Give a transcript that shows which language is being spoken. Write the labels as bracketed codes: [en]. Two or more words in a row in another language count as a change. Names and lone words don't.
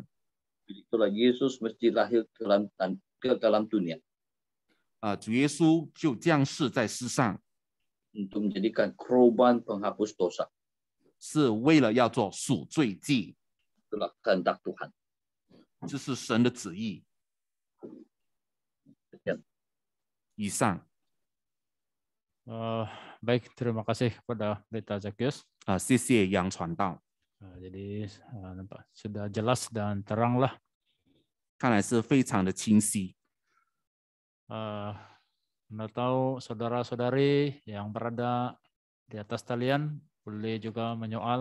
[ms] Itulah Yesus mesti lahir ke dalam dunia [zh] 主耶稣就降世在世上， [ms] untuk menjadikan korban penghapus dosa. [zh] 是为了要做赎罪祭， [ms] Itulah kehendak Tuhan. [zh] 这是神的旨意。 [ms] Sekian. [zh] 以上， [ms] Baik, terima kasih kepada Pendeta Zakius. [zh] 谢谢杨传道， [ms] Jadi nampak sudah jelas dan terang lah. [zh] 看来是非常的清晰。 [ms] Anda tahu saudara-saudari yang berada di atas talian boleh juga menyoal.